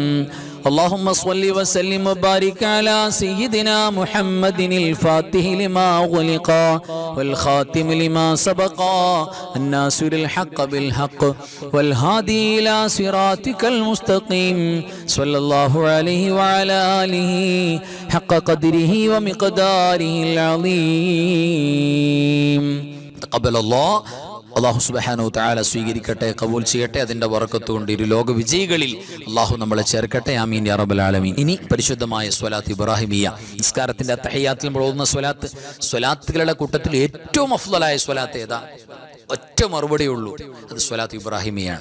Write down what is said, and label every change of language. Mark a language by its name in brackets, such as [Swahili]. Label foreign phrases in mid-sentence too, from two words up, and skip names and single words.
[Arabic] اللهم صل وسلم وبارك على سيدنا محمد الفاتح لما غلق والخاتم لما سبق الناصر الحق بالحق والهادي إلى صراطك المستقيم صلى الله عليه وعلى آله حق قدره ومقداره العظيم. تقبل الله. الله سبحانه وتعالى [Malayalam] സ്വീകരിക്കട്ടെ, കബൂൽ ചെയ്യട്ടെ. അതിന്റെ ബറക്കത്ത് കൊണ്ട് ഇരു ലോക വിജയികളിൽ അല്ലാഹു നമ്മളെ ചേർക്കട്ടെ. [Arabic] آمين يا رب العالمين. [Malayalam] ഇനി പരിശുദ്ധമായ സ്വലാത്ത് ഇബ്രാഹിമിയ, നിസ്കാരത്തിന്റെ തഹയ്യാത്തിൽ നമ്മൾ ഓതുന്ന സ്വലാത്തുകളുടെ കൂട്ടത്തിൽ ഏറ്റവും അഫ്ളലായ സ്വലാത്ത് ഏതാ? ഒറ്റ മറുപടിയുള്ളൂ, അത് സ്വലാത്ത് ഇബ്രാഹിമിയാണ്.